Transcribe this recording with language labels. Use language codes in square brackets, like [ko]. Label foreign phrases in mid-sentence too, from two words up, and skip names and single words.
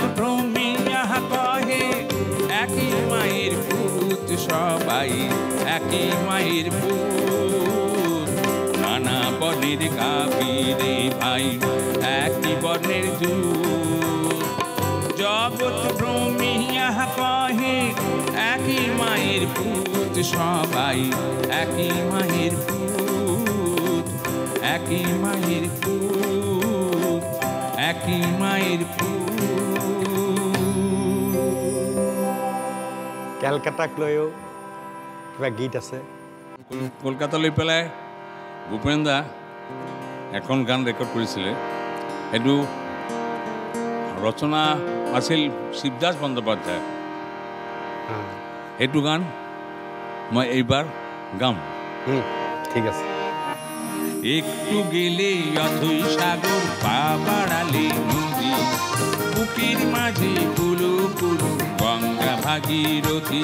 [bn] ভ্রমিয়া কহে একই মায়ের পুত সবাই একই মায়ের পুত নানা বর্ণের গাভীরে ভাই একই বর্ণের দূত জগৎ ভ্রমিয়া কহে একই মায়ের পুত সবাই একই মায়ের পুত একই মায়ের পুত একই মায়ের পুত [as] কেলকাতাক লৈও কিবা গীত আছে কলকাতালৈ পেলাই ভূপেন দা এখন গান ৰেকৰ্ড কৰিছিলে সেইটো ৰচনা আছিল শিৱদাস বন্দ্যোপাধ্যায় সেইটো গান মই এইবাৰ গাম ঠিক আছে। [bn] একটু গেলে অথই সাগর, পা বাড়ালে নদী, বুকের মাঝে কুলু কুলু গঙ্গা ভাগীরথী।